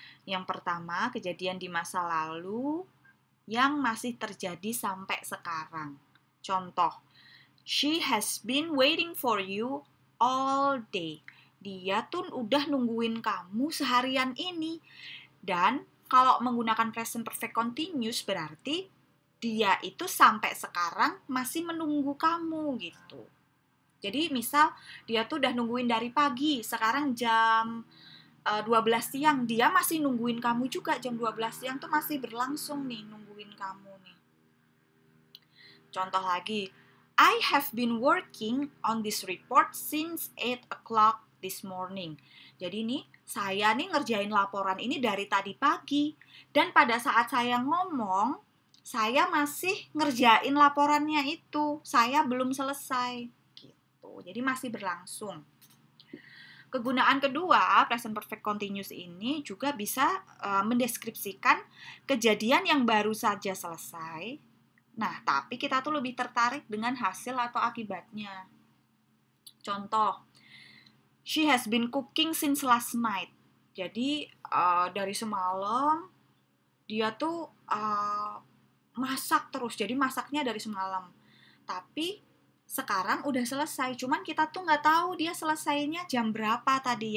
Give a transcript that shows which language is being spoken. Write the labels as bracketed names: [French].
[Indonesian] Yang pertama, kejadian di masa lalu yang masih terjadi sampai sekarang. Contoh, [English] she has been waiting for you all day. [Indonesian] Dia tuh udah nungguin kamu seharian ini. Dan kalau menggunakan present perfect continuous berarti dia itu sampai sekarang masih menunggu kamu gitu. Jadi misal dia tuh udah nungguin dari pagi, sekarang jam 12 siang, dia masih nungguin kamu juga jam 12 siang tuh masih berlangsung nih nungguin kamu nih. Contoh lagi, [English] I have been working on this report since 8 o'clock this morning. [Indonesian] Jadi nih, saya nih ngerjain laporan ini dari tadi pagi. Dan pada saat saya ngomong, saya masih ngerjain laporannya itu. Saya belum selesai. Gitu. Jadi masih berlangsung. Kegunaan kedua, present perfect continuous ini juga bisa mendeskripsikan kejadian yang baru saja selesai. Nah, tapi kita tuh lebih tertarik dengan hasil atau akibatnya. Contoh, [English] she has been cooking since last night. [Indonesian] Jadi, dari semalam, dia tuh masak terus. Jadi, masaknya dari semalam. Tapi, sekarang udah selesai, cuman kita tuh nggak tahu dia selesainya jam berapa tadi.